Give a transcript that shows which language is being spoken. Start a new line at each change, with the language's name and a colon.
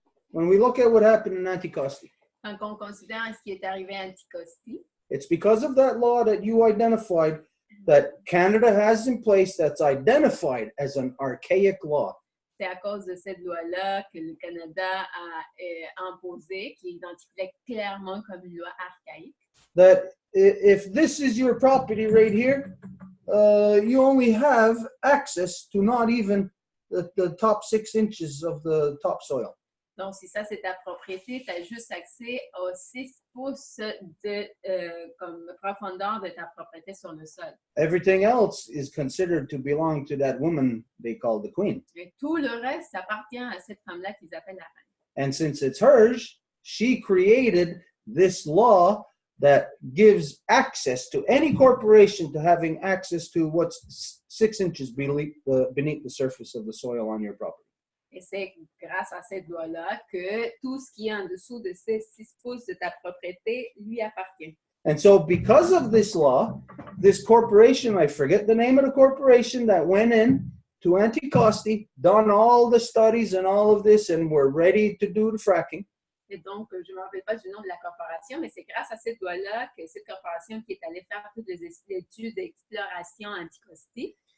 English: When we look at what happened in Anticosti,
French: Quand on considère ce qui est arrivé à Anticosti,
English: it's because of that law that you identified that Canada has in place that's identified as an archaic law.
French: c'est à cause de cette loi-là que le Canada a imposée, qui identifiait clairement comme une loi archaïque.
English: That if this is your property right here, you only have access to not even the top 6 inches of the topsoil.
French: Donc, si ça, c'est ta propriété, tu as juste accès aux 6 pouces de comme profondeur de ta propriété sur le sol.
English: Everything else is considered to belong to that woman they call the queen.
French: Et tout le reste appartient à cette femme-là qu'ils appellent la reine.
English: And since it's hers, she created this law that gives access to any corporation to having access to what's 6 inches beneath the surface of the soil on your property.
French: Et c'est grâce à cette loi-là que tout ce qui est en dessous de ces 6 pouces de ta propriété lui appartient.
English: And so because of this law, this corporation, I forget the name of the corporation that went in to Anticosti, done all the studies and all of this, and were ready to do the fracking.
French: Et donc, je ne me rappelle pas du nom de la corporation, mais c'est grâce à cette loi-là que cette corporation qui est allée faire toutes les études d'exploration à Anticosti,